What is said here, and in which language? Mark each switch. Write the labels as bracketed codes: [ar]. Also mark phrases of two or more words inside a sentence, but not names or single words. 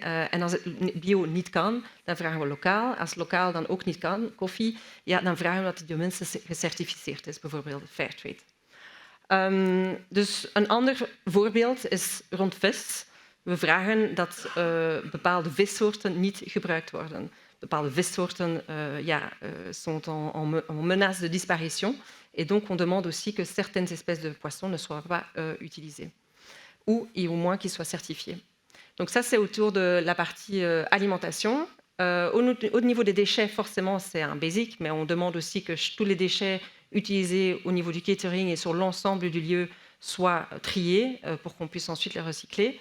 [nl] En als het bio niet kan, dan vragen we lokaal. Als lokaal dan ook niet kan, koffie, ja, dan vragen we dat het minstens gecertificeerd is, bijvoorbeeld Fairtrade. Dus een ander voorbeeld is rond vis. We vragen dat bepaalde vissoorten niet gebruikt worden. Bepaalde vissoorten [fr] sont en menace de disparition. Et donc, on demande aussi que certaines espèces de poissons ne soient pas utilisées. Ou au moins qu'ils soient certifiés. Donc ça, c'est autour de la partie alimentation. Au niveau des déchets, forcément, c'est un basic, mais on demande aussi que tous les déchets utilisés au niveau du catering et sur l'ensemble du lieu soient triés pour qu'on puisse ensuite les recycler.